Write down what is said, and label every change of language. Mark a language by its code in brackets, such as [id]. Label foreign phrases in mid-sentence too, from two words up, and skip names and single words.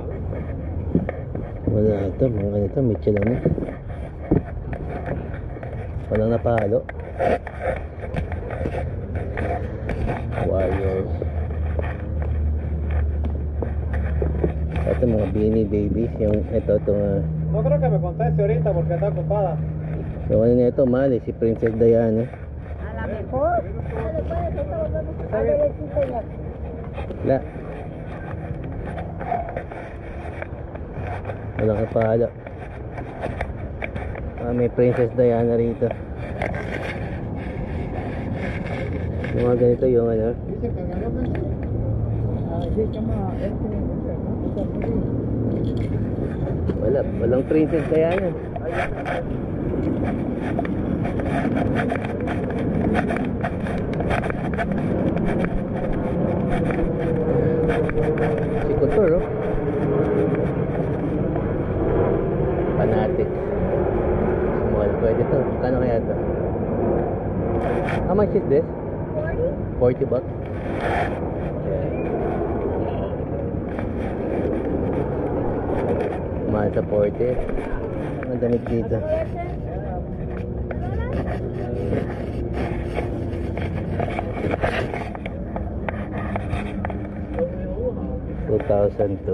[tl] Wala ito, mga ganito, Michelin. Walang napalo. Warriors. Ito mga Beanie Babies. Yung ito, [es] No creo que me conteste ahorita porque está ocupada. [tl] yung ano na ito, mahal eh, si Princess Diana. [es] A lo mejor. A ver, sí, señor. [tl] Wala. Walang kapalo. May Princess Diana rito. Yung mga ganito yung ano. Walang Princess Diana. Si Couture oh. Fanatic. Small. Pwede to. Kano kaya to? [en] How much is this? 40 bucks. Yeah. [tl] Mahal sa 40. Ang damit dito. $2,002.